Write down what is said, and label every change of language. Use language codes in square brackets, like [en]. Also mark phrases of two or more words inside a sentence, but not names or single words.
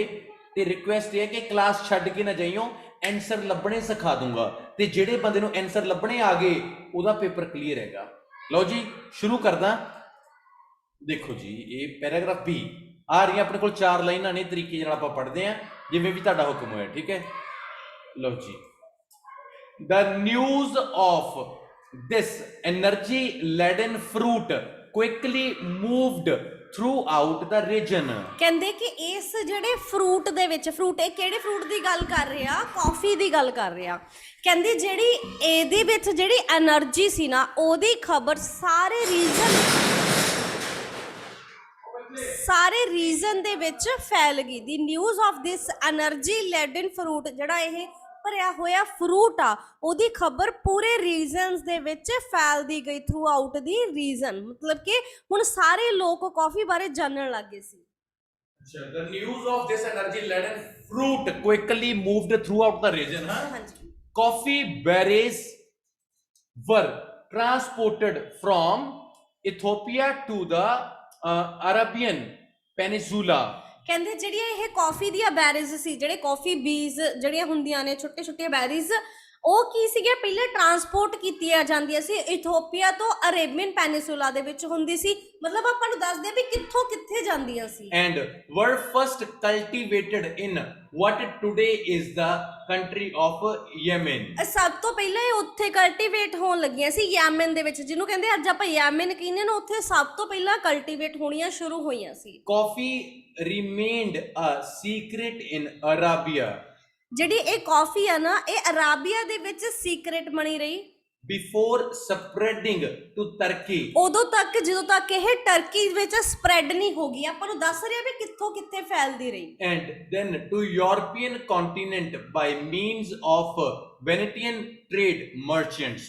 [pa] ਤੇ ਰਿਕੁਐਸਟ ਇਹ ਹੈ ਕਿ ਕਲਾਸ ਛੱਡ ਕੇ ਨਾ ਜਾਈਓ, ਆਨਸਰ ਲੱਭਣੇ ਸਿਖਾ ਦੂੰਗਾ। ਤੇ ਜਿਹੜੇ ਬੰਦੇ ਨੂੰ ਆਨਸਰ ਲੱਭਣੇ ਆ ਗਏ ਉਹਦਾ ਪੇਪਰ ਕਲੀਅਰ ਹੈਗਾ। ਲਓ ਜੀ ਸ਼ੁਰੂ ਕਰਦਾ। ਦੇਖੋ ਜੀ ਇਹ ਪੈਰਾਗ੍ਰਾਫ B ਆ ਰਹੀਆਂ ਆਪਣੇ ਕੋਲ 4 ਲਾਈਨਾਂ ਨੇ, ਤਰੀਕੇ ਨਾਲ ਆਪਾਂ ਪੜ੍ਹਦੇ ਆ ਜਿਵੇਂ ਵੀ ਤੁਹਾਡਾ ਹੁਕਮ ਹੋਇਆ, ਠੀਕ ਹੈ। ਲਓ ਜੀ, [en] the news of this energy laden fruit quickly moved throughout the region। [pa] ਕਹਿੰਦੇ ਕਿ ਇਸ ਜਿਹੜੇ ਫਰੂਟ ਦੇ ਵਿੱਚ, ਫਰੂਟ ਇਹ ਕਿਹੜੇ ਫਰੂਟ ਦੀ ਗੱਲ ਕਰ ਰਿਹਾ? ਕਾਫੀ ਦੀ ਗੱਲ ਕਰ ਰਿਹਾ। ਕਹਿੰਦੀ ਜਿਹੜੀ ਇਹਦੇ ਵਿੱਚ ਜਿਹੜੀ એનર્ਜੀ ਸੀ ਨਾ, ਉਹਦੀ ਖਬਰ ਸਾਰੇ ਰੀਜਨ ਦੇ ਵਿੱਚ ਫੈਲ ਗਈ। [en] the news of this energy laden fruit, [pa] ਜਿਹੜਾ ਇਹ ਭਰਿਆ ਹੋਇਆ ਫਰੂਟ ਆ, ਉਹਦੀ ਖਬਰ ਪੂਰੇ ਰੀਜਨਸ ਦੇ ਵਿੱਚ ਫੈਲਦੀ ਗਈ। [en] throughout the region, [pa] ਮਤਲਬ ਕਿ ਹੁਣ ਸਾਰੇ ਲੋਕ ਕਾਫੀ ਬਾਰੇ ਜਾਣਨ ਲੱਗ ਗਏ ਸੀ। ਅੱਛਾ, [en] the news of this energy laden fruit quickly moved throughout the region। ਹਾਂਜੀ, coffee berries were transported from Ethiopia to the Arabian Peninsula। [pa] ਕਹਿੰਦੇ ਜਿਹੜੀਆਂ ਇਹ ਕਾਫੀ ਦੀਆਂ ਬੈਰੀਜ਼ ਸੀ, ਜਿਹੜੇ ਕਾਫੀ ਬੀਜ਼ ਜਿਹੜੀਆਂ ਹੁੰਦੀਆਂ ਨੇ, ਛੋਟੇ ਛੋਟੇ ਬੈਰੀਜ਼, ਉਹ ਕੀ ਸੀਗੇ? ਪਹਿਲੇ ਟਰਾਂਸਪੋਰਟ ਕੀਤੀਆਂ ਜਾਂਦੀਆਂ ਸੀ ਇਥੋਪੀਆ ਤੋਂ ਅਰੇਬੀਅਨ ਪੈਨਿਸੂਲਾ ਦੇ ਵਿੱਚ ਹੁੰਦੀ ਸੀ। ਮਤਲਬ ਆਪਾਂ ਨੂੰ ਦੱਸਦੇ ਵੀ ਕਿੱਥੋਂ ਕਿੱਥੇ ਜਾਂਦੀਆਂ ਸੀ। [en] ਐਂਡ were first cultivated in what today is the country of Yemen। [pa] ਸਭ ਤੋਂ ਪਹਿਲਾਂ ਇਹ ਉੱਥੇ ਕਲਟੀਵੇਟ ਹੋਣ ਲੱਗੀਆਂ ਸੀ, ਯੈਮਨ ਦੇ ਵਿੱਚ, ਜਿਹਨੂੰ ਕਹਿੰਦੇ ਅੱਜ ਆਪਾਂ ਯੈਮਨ ਕਹਿੰਦੇ ਨੇ। ਉੱਥੇ ਸਭ ਤੋਂ ਪਹਿਲਾਂ ਕਲਟੀਵੇਟ ਹੋਣੀਆਂ ਸ਼ੁਰੂ ਹੋਈਆਂ ਸੀ। [en] Coffee remained a secret in Arabia। [pa] ਜਿਹੜੀ ਇਹ ਕਾਫੀ ਆ ਨਾ, ਇਹ ਅਰਾਬੀਆ ਦੇ ਵਿੱਚ ਸੀਕ੍ਰੇਟ ਬਣੀ ਰਹੀ। [en] before spreading to Turkey, [pa] ਉਦੋਂ ਤੱਕ ਜਦੋਂ ਤੱਕ ਇਹ ਟਰਕੀ ਵਿੱਚ ਸਪਰੈਡ ਨਹੀਂ ਹੋ ਗਈ। ਆਪਾਂ ਨੂੰ ਦੱਸ ਰਿਹਾ ਵੀ ਕਿੱਥੋਂ ਕਿੱਥੇ ਫੈਲਦੀ ਰਹੀ। [en] and then to European continent by means of Venetian trade merchants.